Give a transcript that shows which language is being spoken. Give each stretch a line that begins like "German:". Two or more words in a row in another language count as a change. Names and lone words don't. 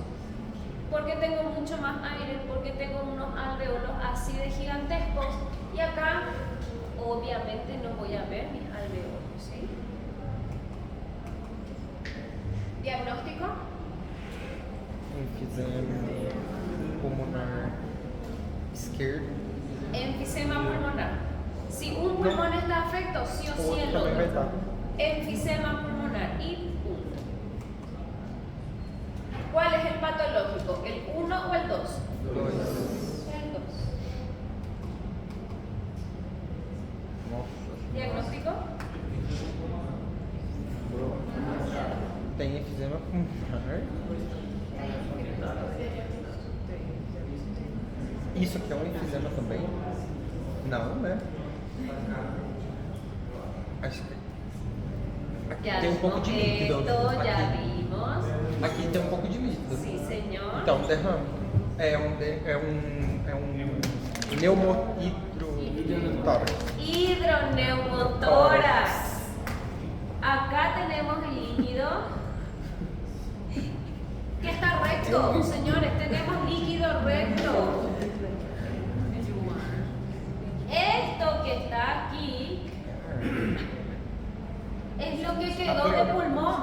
Spanish: Porque tengo mucho más aire, porque tengo unos alveolos así de gigantescos y acá obviamente no voy a ver mis alveolos, ¿sí? ¿Diagnóstico?
Portuguese: Enfisema pulmonar esquerdo.
Spanish: Enfisema pulmonar. Si un pulmón está afecto, sí o sí el
Portuguese: Outro também vai
Spanish: otro.
Portuguese: estar.
Spanish: Enfisema pulmonar y punto. ¿Cuál es el patológico? ¿El 1 o el 2?
Portuguese: Dois.
Spanish: El 2.
Portuguese: Nossa.
Spanish: ¿Diagnóstico?
Portuguese: Tem enfisema pulmonar. Isso aqui é um enfisema também? Não, né? Acho que aqui
Spanish: Ya
Portuguese: tem um pouco de líquido.
Spanish: esto ya
Portuguese: Aqui,
Spanish: vimos.
Portuguese: aqui tem um pouco de líquido.
Spanish: Sí, señor.
Portuguese: Então, derrame. É um pneumohidrotórax.
Spanish: Hidroneumotórax. Acá tenemos el líquido que está recto, señores. Tenemos líquido recto. Esto que está aquí es lo que quedó de pulmón.